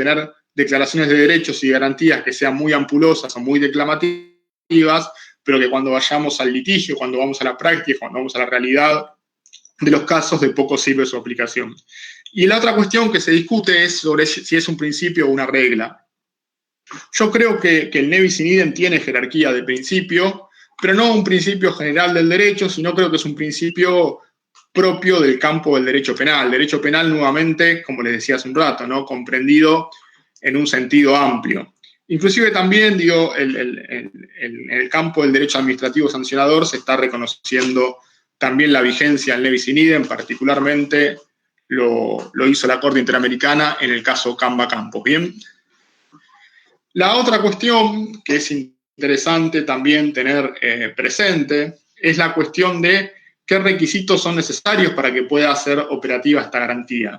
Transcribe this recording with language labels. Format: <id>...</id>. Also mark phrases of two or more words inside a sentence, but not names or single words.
<es>Tener declaraciones de derechos y garantías que sean muy ampulosas o muy declamativas, pero que cuando vayamos al litigio, cuando vamos a la práctica, cuando vamos a la realidad de los casos, de poco sirve su aplicación. Y la otra cuestión que se discute es sobre si es un principio o una regla. Yo creo que el</es> <la>nevis in idem</la> <es>tiene jerarquía de principio, pero no un principio general del derecho, sino creo que es un principio propio del campo del derecho penal. Derecho penal, nuevamente, como les decía hace un rato, ¿no? Comprendido en un sentido amplio. Inclusive también, digo, en el campo del derecho administrativo sancionador se está reconociendo también la vigencia del</es> <la>nevis in idem,</la> <es>particularmente lo hizo la Corte Interamericana en el caso Camba Campos. Bien. La otra cuestión que es interesante también tener presente es la cuestión de qué requisitos son necesarios para que pueda ser operativa esta garantía.</es>